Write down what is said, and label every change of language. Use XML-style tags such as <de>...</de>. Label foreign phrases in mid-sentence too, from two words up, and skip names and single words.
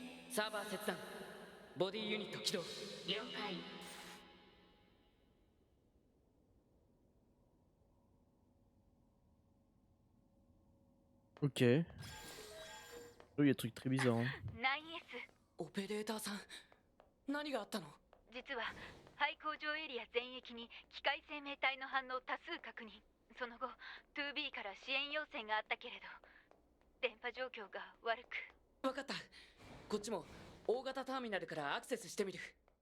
<ja>サーバー切断。ボディユニット起動。了解。</ja> <fr>Ok. Oh, il y a des trucs très bizarres. Hein.</fr> <ja>9S。オペレーターさん、何があったの？実は廃工場エリア全域に機械生命体の反応多数確認。その後 2B から支援要請があったけれど電波状況が悪く。分かった。こっちも大型ターミナルからアクセスしてみる。</ja>